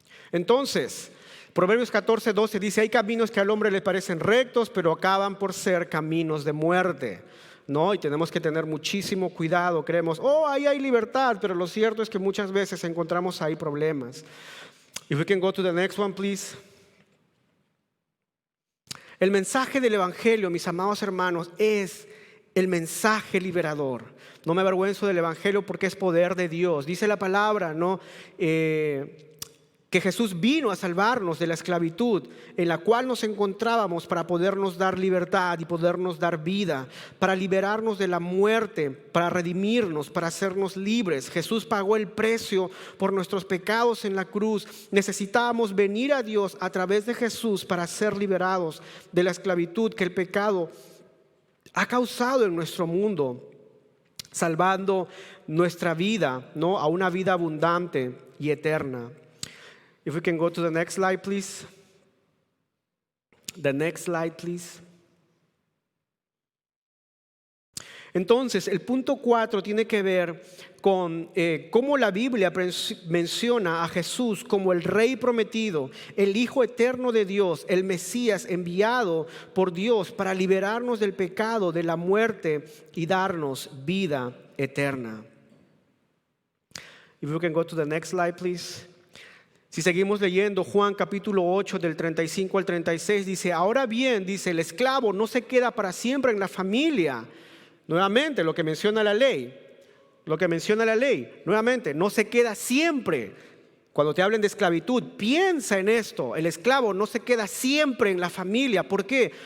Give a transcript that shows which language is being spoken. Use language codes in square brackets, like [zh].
[es] Entonces, Proverbios 14:12 dice, hay caminos que al hombre le parecen rectos, pero acaban por ser caminos de muerte. No, y tenemos que tener muchísimo cuidado. Creemos, ahí hay libertad, pero lo cierto es que muchas veces encontramos ahí problemas. [en] If we can go to the next one, please. [es] El mensaje del Evangelio, mis amados hermanos, es el mensaje liberador. No me avergüenzo del Evangelio porque es poder de Dios. Dice la palabra, ¿no? Que Jesús vino a salvarnos de la esclavitud en la cual nos encontrábamos para podernos dar libertad y podernos dar vida, para liberarnos de la muerte, para redimirnos, para hacernos libres. Jesús pagó el precio por nuestros pecados en la cruz. Necesitábamos venir a Dios a través de Jesús para ser liberados de la esclavitud que el pecado ha causado en nuestro mundo, salvando nuestra vida, ¿no? A una vida abundante y eterna. [en] If we can go to the next slide, please. The next slide, please. [es] Entonces, el punto 4 tiene que ver con cómo la Biblia menciona a Jesús como el Rey prometido, el Hijo eterno de Dios, el Mesías enviado por Dios para liberarnos del pecado, de la muerte y darnos vida eterna. [en] If we can go to the next slide, please. [es] Si seguimos leyendo Juan capítulo 8 del 35 al 36, dice, ahora bien, dice, el esclavo no se queda para siempre en la familia. Nuevamente, lo que menciona la ley, nuevamente, no se queda siempre. Cuando te hablen de esclavitud, piensa en esto, el esclavo no se queda siempre en la familia. ¿Por qué?